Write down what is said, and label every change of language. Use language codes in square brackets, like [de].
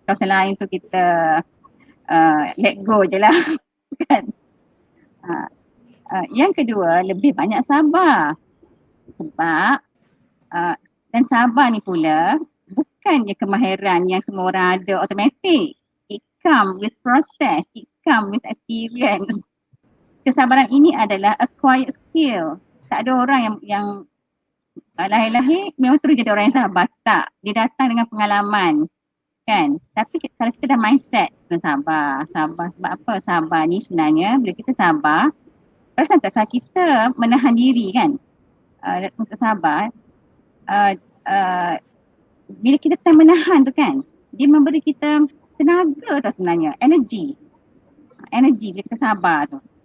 [ms] Kalau selain tu kita [en] let go [ms] je lah. Kan? Yang kedua, lebih banyak sabar. Sebab dan sabar ni pula bukannya kemahiran yang semua orang ada automatic. [en] It come with process, it come with experience. [ms] Kesabaran ini adalah [en] acquired skill. [ms] Tak ada orang yang lahir-lahir memang terus jadi orang yang sabar. Tak, dia datang dengan pengalaman. Kan? Tapi kalau kita dah mindset kena sabar. Sebab apa? Sabar ni sebenarnya bila kita sabar, perasan tak kalau kita menahan diri kan untuk sabar, bila kita tak menahan tu kan, dia memberi kita tenaga tau sebenarnya, energy bila kita sabar tu.